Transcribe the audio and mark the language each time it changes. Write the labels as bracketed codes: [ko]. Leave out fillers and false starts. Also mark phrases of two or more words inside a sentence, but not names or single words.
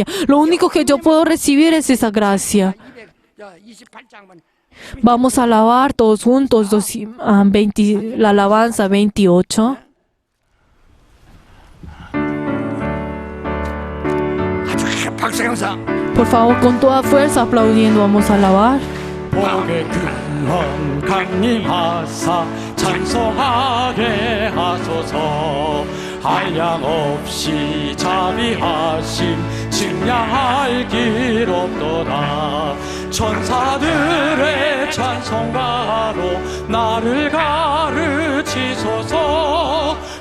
[es] Lo único que yo puedo recibir es esa gracia. Vamos a alabar todos juntos la alabanza 28. Por favor, con toda fuerza aplaudiendo, vamos a alabar. [ko] 복의 근원 강림하사 찬송하게 하소서. 한량없이 자비하심 측량할 길 없도다. 천사들의 찬송가로 나를 가르치소서.